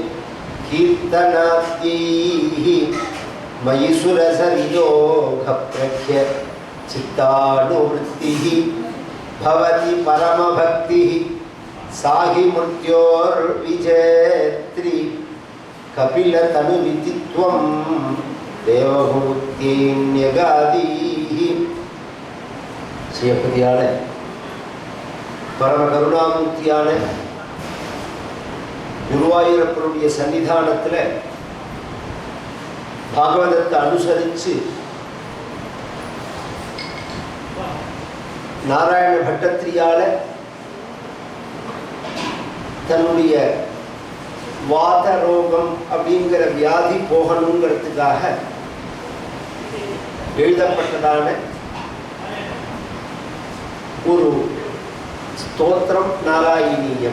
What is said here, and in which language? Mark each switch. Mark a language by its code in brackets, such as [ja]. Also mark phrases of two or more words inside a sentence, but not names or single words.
[sa] कीर्तनाद्यैः मयि सुरसरियोगप्रख्य चित्तानुवृत्तिः भवति परमभक्तिः साहि मृत्योर्विजेत्री कपिलतनुरिति त्वं देवभूत्यैन्यगादीः। [ta] श्रीपतियाण பரம கருணாமூர்த்தியான குருவாயூரப்பருடைய சன்னிதானத்தில் பாகவதத்தை அனுசரித்து நாராயண பட்டத்திரியால தன்னுடைய வாத ரோகம் அப்படிங்கிற வியாதி போகணுங்கிறதுக்காக எழுதப்பட்டதான ஒரு ஸ்தோத்திரம் நாராயணீயம்.